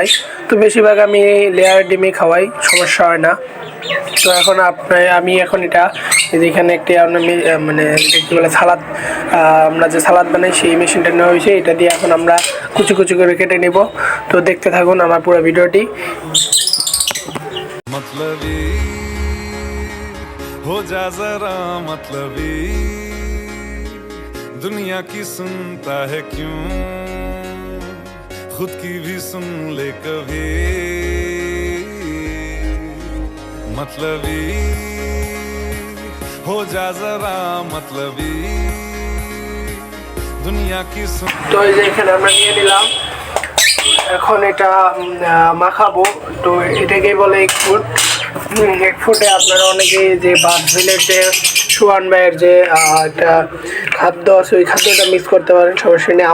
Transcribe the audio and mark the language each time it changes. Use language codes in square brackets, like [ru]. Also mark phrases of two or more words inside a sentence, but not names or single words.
[bn] তো বেশিরভাগ আমি লেয়ারের ডিমে খাওয়াই, সমস্যা হয় না। তো এখন আমি এখন এটা যেখানে একটি মানে কী বলে সালাদ, আমরা যে সালাদ বানাই সেই মেশিনটা নেওয়া হয়েছে। এটা দিয়ে এখন আমরা কুচি কুচি করে কেটে নেব। তো দেখতে থাকুন আমার পুরো ভিডিওটি। [hi] मतलबी हो जा जरा मतलबी, दुनिया की सुनता है क्यों, खुद की भी सुन ले कभी। मतलबी हो जा जरा मतलबी, दुनिया की सुन। [bn] তো এই যে এখানে আমরা নিয়ে নিলাম, এখন এটা মাখাবো। তো এটাকেই বলে [en] egg food. egg food [bn] আপনারা অনেকেই যে বাদভিলের যে সুয়ান ভাইয়ের যে একটা খাদ্য আছে, ওই খাদ্যটা মিস করতে পারেন, সমস্যা নেই।